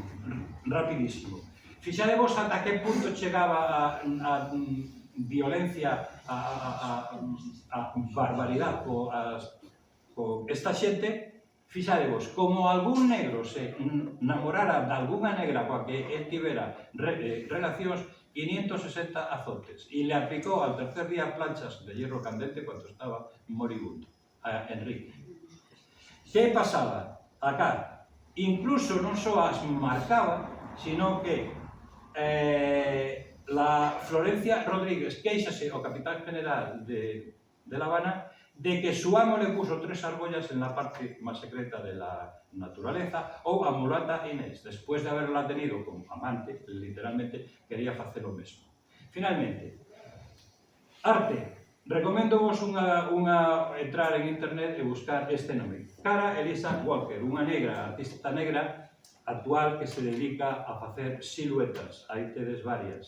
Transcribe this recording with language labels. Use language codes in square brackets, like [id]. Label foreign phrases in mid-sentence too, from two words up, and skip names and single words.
[gl] Fixadevos ata que punto chegaba a violencia, a barbaridade co esta xente. Fixadevos, como algún negro se namorara de algunha negra coa que el tivera relacións, 560 azotes, e le aplicou [es] al tercer día planchas de hierro candente cuando estaba moribundo, [gl] a Enrique. Que pasaba? [es] Acá, incluso [gl] non só as marcaba, [es] sino que la Florencia Rodríguez [gl] queixase ao [es] capitán general de La Habana de que su amo le puso 3 argollas en la parte más secreta de la naturaleza, [gl] ou a [es] mulata Inés, después de haberla tenido como amante, [gl] literalmente, quería facer o mesmo. Finalmente, arte. Recomendo vos entrar en internet e buscar este nome. Cara Elisa Walker, unha negra, artista negra actual que se dedica a facer siluetas, aí tedes varias.